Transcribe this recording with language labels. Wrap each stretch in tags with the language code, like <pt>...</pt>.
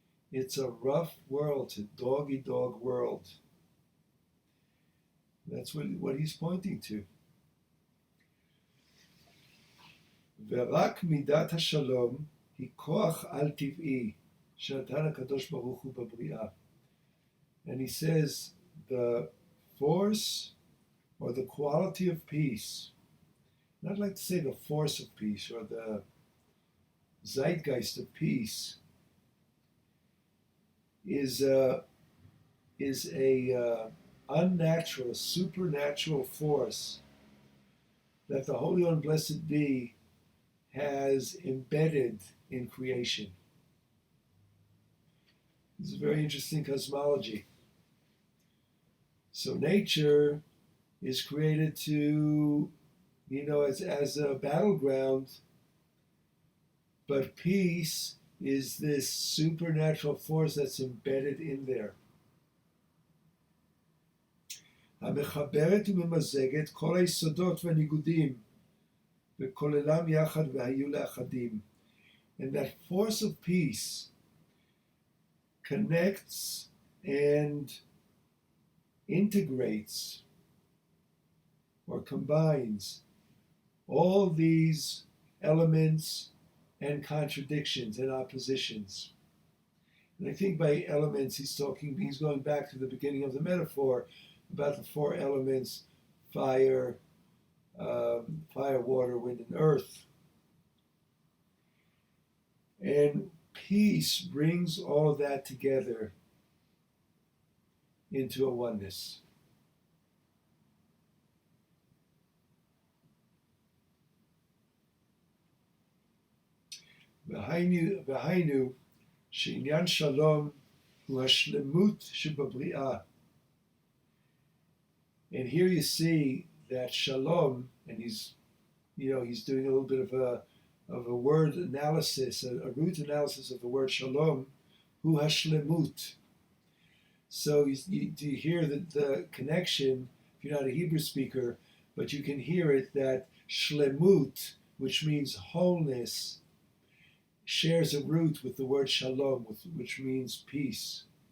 <en>It's a rough world, it's a dog eat dog world. That's what he's pointing to.</en> <he>ורק מידת השלום היא כוח על טבעי שנתן הקדוש ברוך הוא בבריאה.</he> <en>And he says the force or the quality of peace, and I'd like to say the force of peace or the zeitgeist of peace, is a unnatural, supernatural force that the Holy One Blessed Be has embedded in creation. This is a very interesting cosmology. So nature is created to, as a battleground, but peace is this supernatural force that's embedded in there.</en> <he>המחברת וממזגת כל היסודות והניגודים וכוללם יחד והיו לאחדים.</he> <en>And that force of peace connects and integrates or combines all these elements and contradictions and oppositions. And I think by elements he's going back to the beginning of the metaphor about the four elements: fire, water, wind, and earth. And peace brings all of that together into a oneness.</en> <he>והיינו שעניין שלום הוא השלמות שבבריאה.</he> <en>And here you see that shalom, and he's doing a little bit of a word analysis, a root analysis of the word shalom,</en> <he>hu hashlemut.</he> <en>So do you hear the connection, if you're not a Hebrew speaker, but you can hear it, that shlemut, which means wholeness, shares a root with the word shalom, which means peace.</en>